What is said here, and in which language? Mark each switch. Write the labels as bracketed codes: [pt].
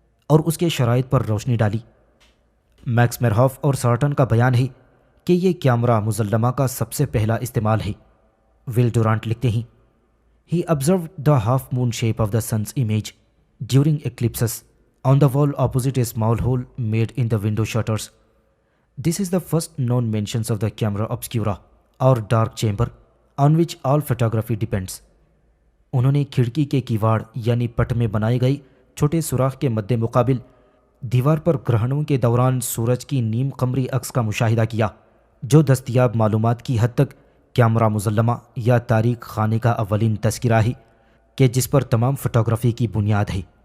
[ur] اور اس کے شرائط پر روشنی ڈالی۔ میکس میرہوف اور سارٹن کا بیان ہے کہ یہ کیمرہ مظلمہ کا سب سے پہلا استعمال ہے۔ ول ڈورانٹ لکھتے ہیں [en] He observed the half-moon shape of the sun's image during eclipses on the wall opposite a small hole made in the window shutters. This is the first known mentions of the camera obscura or dark chamber on which all photography depends. [ur] انہوں نے کھڑکی کے کیواڑ یعنی پٹ میں بنائے گئے چھوٹے سوراخ کے مد مقابل دیوار پر گرہنوں کے دوران سورج کی نیم قمری عکس کا مشاہدہ کیا، جو دستیاب معلومات کی حد تک کیمرہ مظلمہ یا تاریک خانے کا اولین تذکرہ ہے کہ جس پر تمام فوٹوگرافی کی بنیاد ہے۔